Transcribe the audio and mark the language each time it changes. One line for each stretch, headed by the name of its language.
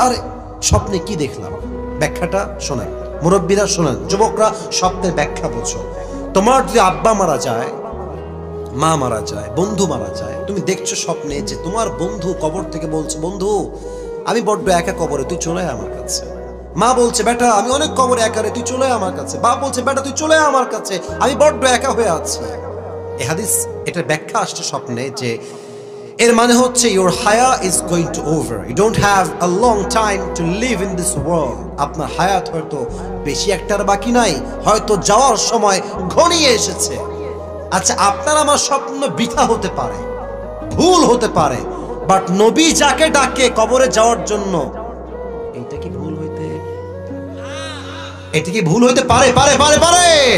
Bangla: আরে স্বপ্নে কি দেখলাম, ব্যাখ্যাটা শোনেন, মুরব্বীরা শোনেন, যুবকরা স্বপ্নের ব্যাখ্যা বোঝো। তোমার যদি আব্বা মারা যায়, মা মারা যায়, বন্ধু মারা যায়, তুমি দেখছো স্বপ্নে যে তোমার বন্ধু কবর থেকে বলছে, বন্ধু আমি বড্ড একা কবরে, তুই চলে আয় আমার কাছে। মা বলছে, বেটা আমি অনেক কবরে একা রে, তুই চলে আয় আমার কাছে। বাপ বলছে, বেটা তুই চলে আয় আমার কাছে, আমি বড্ড একা হয়ে আছি। এই হাদিস, এটার ব্যাখ্যা আসছে স্বপ্নে, যে এর মানে হচ্ছে
English: your haya is going to over, you don't have a long time to live in this world.
Bangla: আপনার হায়াত হয়তো বেশি একটার বাকি নাই, হয়তো যাওয়ার সময় ঘনিয়ে এসেছে। আচ্ছা, আপনার আমার স্বপ্ন বৃথা হতে পারে, ভুল হতে পারে, বাট নবী যাকে ডাকে কবরে যাওয়ার জন্য, এটা কি ভুল হইতে, এটা কি ভুল হইতে পারে? পারে পারে পারে।